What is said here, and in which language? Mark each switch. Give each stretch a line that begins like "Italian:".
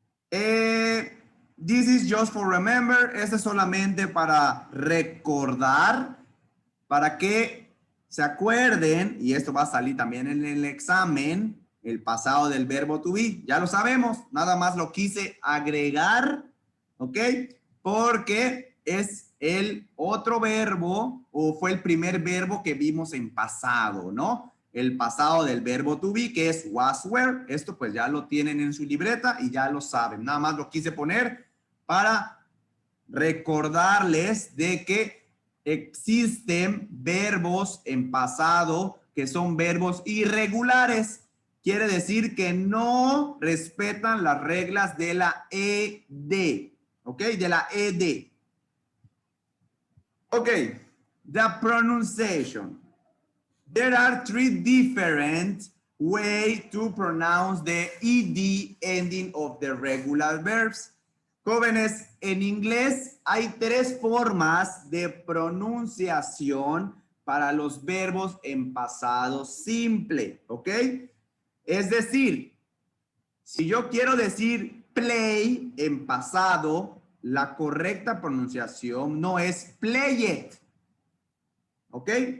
English: This is just for remember.
Spanish: Este es solamente para recordar, para que se acuerden, y esto va a salir también en el examen, el pasado del verbo to be. Ya lo sabemos, nada más lo quise agregar, ¿ok? Porque es el otro verbo, o fue el primer verbo que vimos en pasado, ¿no? El pasado del verbo to be, que es was, were. Esto pues ya lo tienen en su libreta y ya lo saben. Nada más lo quise poner para recordarles de que existen verbos en pasado que son verbos irregulares. Quiere decir que no respetan las reglas de la ED. ¿Ok? De la ED.
English: Ok. The pronunciation. There are three different ways to pronounce the ED ending of the regular verbs.
Spanish: Jóvenes, en inglés hay 3 formas de pronunciación para los verbos en pasado simple, ¿ok? Es decir, si yo quiero decir play en pasado, la correcta pronunciación no es play it, ¿ok?